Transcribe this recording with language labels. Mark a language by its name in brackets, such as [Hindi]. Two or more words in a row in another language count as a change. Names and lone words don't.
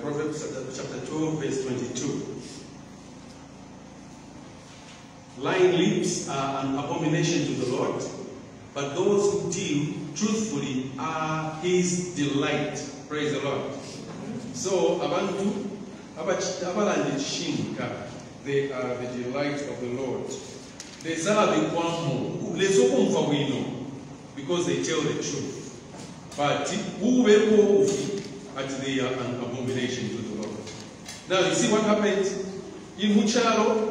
[English] Proverbs chapter 12, verse 22. Lying lips are an abomination to the Lord, but those who deal truthfully are his delight. Praise the Lord. So, [Bemba] abantu abalandi chishinga, [English] they are the delight of the Lord. They serve because they tell the truth. But they are an abomination to the Lord. Now, you see what happened in Mucharo.